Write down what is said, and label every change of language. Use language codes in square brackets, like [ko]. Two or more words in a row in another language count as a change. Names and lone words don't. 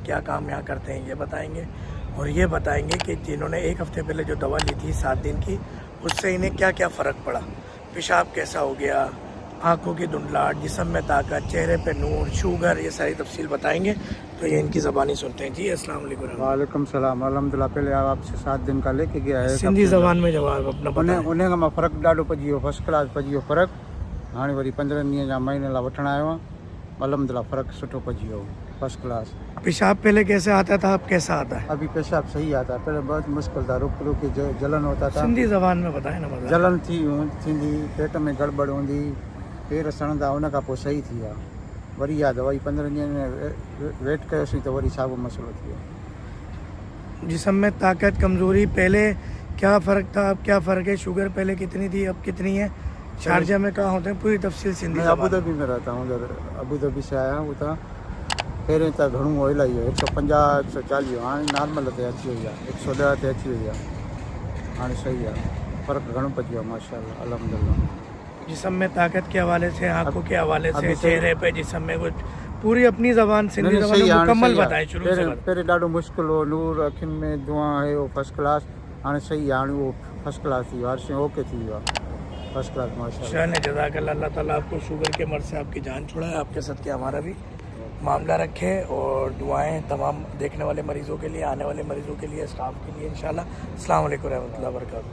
[ur] کیا کام یہاں کرتے ہیں یہ بتائیں گے۔ اور یہ بتائیں گے کہ جنہوں نے ایک ہفتے پہلے جو دوا لی تھی 7 دن کی، اس سے انہیں کیا کیا فرق پڑا. پیشاب کیسا ہو گیا، آنکھوں کی دھندلاہٹ، جسم میں طاقت، چہرے پہ نور، شوگر، یہ ساری تفصیل بتائیں گے. تو یہ ان کی زبانی سنتے ہیں. [ar] جی السلام علیکم. وعليكم السلام۔ الحمد لله. [ur] پہلے آپ سے 7 دن کا لے کے گیا ہے سندھی زبان میں جواب اپنا بتائیں. [sd] उन्हें मां फ़र्क़ु ॾाढो पइजी वियो, [en] first class [sd] पइजी वियो फ़र्क़ु। हाणे वरी 15 ॾींहं जा महीने लाइ वठणु आयो आहियां। अल्हम्दुलिल्लाह फ़र्क़ु सुठो पइजी वियो, [en] first class. [ur] پیشاب پہلے کیسے آتا تھا، اب کیسا آتا ہے? ابھی پیشاب صحیح آتا ہے، پہلے بہت مشکل تھا، رک رک کے جلن ہوتا تھا. سندھی زبان میں بتائیں نا. [sd] जलन थींदी, पेट में गड़बड़ हूंदी, पेर सड़ंदा, उन खां पोइ सही थी विया। वरी आहे दवाई 15 ॾींहंनि में वेट कयोसीं त वरी साॻियो मसइलो थी वियो। [ur] جسم میں طاقت، کمزوری، پہلے کیا فرق تھا اب کیا فرق ہے? شوگر پہلے کتنی تھی اب کتنی ہے? شارجہ میں کہاں ہوتے ہیں؟ پوری تفصیل سندھی. میں ابو ظہبی میں رہتا ہوں، ادھر ابو ظہبی سے آیا ہوں. [sd] उतां पहिरें त घणो इलाही हो, 150 140, हाणे नॉर्मल ते अची वई आहे, 110 ते अची वई आहे। हाणे सही आहे, फ़र्क़ु घणो पइजी वियो आहे [ar] ما شاء الله، الحمد لله. [ur] جسم میں طاقت کے حوالے سے، آنکھوں کے حوالے سے، چہرے پہ، جسم میں کچھ پوری اپنی زبان سندھی زبان میں مکمل بتائیں شروع سے. [sd] पहिरें ॾाढो मुश्किल हो, नूर अखियुनि में धुआं है, वो [en] first class. [sd] हाणे सही आहे, हाणे वो [en] first class [sd] थी वियो, हर शइ ओके थी वियो आहे, [en] first class माशाअल्लाह। [ar] जज़ाकल्लाह। [ur] اللہ تعالیٰ آپ کو شوگر کے مرض سے آپ کی جان چھڑائے، آپ کے صدقے ہمارا بھی معاملہ رکھے. اور دعائیں تمام دیکھنے والے مریضوں کے لیے، آنے والے مریضوں کے لیے، سٹاف کے لیے ان شاء اللہ. [ar] السلام عليكم ورحمة الله وبركاته.